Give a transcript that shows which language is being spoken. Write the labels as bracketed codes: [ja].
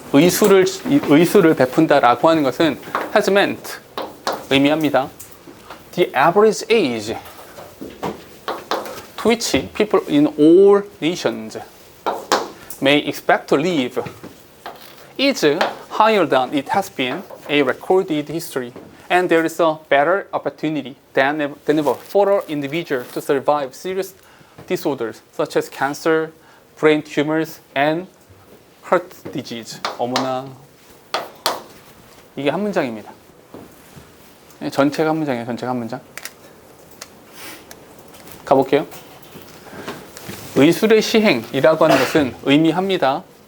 [ko] 의술을 베푼다라고 하는 것은 [en] has meant, [ko] 의미합니다. [en] The average age to which people in all nations may expect to live is higher than it has been a recorded history, and there is a better opportunity than ever for an individual to survive serious disorders such as cancer, brain tumors, and heart disease. [ko] 어머나, 이게 한 문장입니다. 전체가 한 문장이에요. 전체가 한 문장. 가볼게요. 의술의 시행이라고 하는 것은 의미합니다.